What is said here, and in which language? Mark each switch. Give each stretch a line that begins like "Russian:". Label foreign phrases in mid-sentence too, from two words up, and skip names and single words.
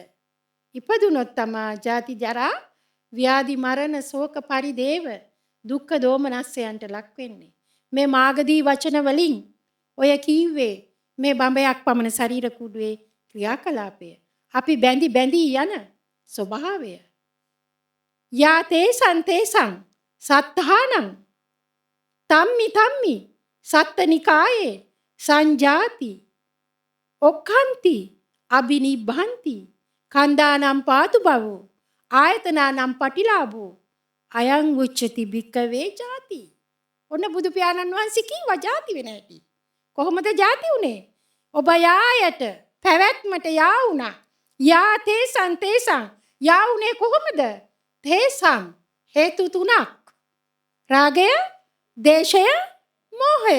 Sinhala: ඉපදුනොත් තමයි ජාති ජරා ව්‍යාධි මරණ ශෝක පරිදේව දුක්ඛ දෝමනස්යන්ට ලක් වෙන්නේ. මේ මාගදී වචන වලින් ඔය කීවේ මේ බඹයක් පමණ ශරීර කුඩුවේ ක්‍රියාකලාපය. අපි බැඳි යන ස්වභාවය.
Pali: යා තේසං සත්තානං තම්මි සත්තනිකායේ සංජාති ඔක්ඛන්ති අබිනිබ්බන්ති කන්දානම් පාතු බවෝ ආයතනානම් පටිලාභෝ අයං උච්චති භික්කවේ ජාති.
Sinhala: ඔන්න බුදු පියාණන් වහන්සේ කිව්වා ජාති වෙන හැටි. කොහොමද ජාති උනේ? ඔබ යායට පැවැත්මට යා වුණා.
Pali: යා තේසං
Sinhala: යා උනේ කොහොමද? තේසං හේතු තුනක්. රාගය, දේශය, මෝහය.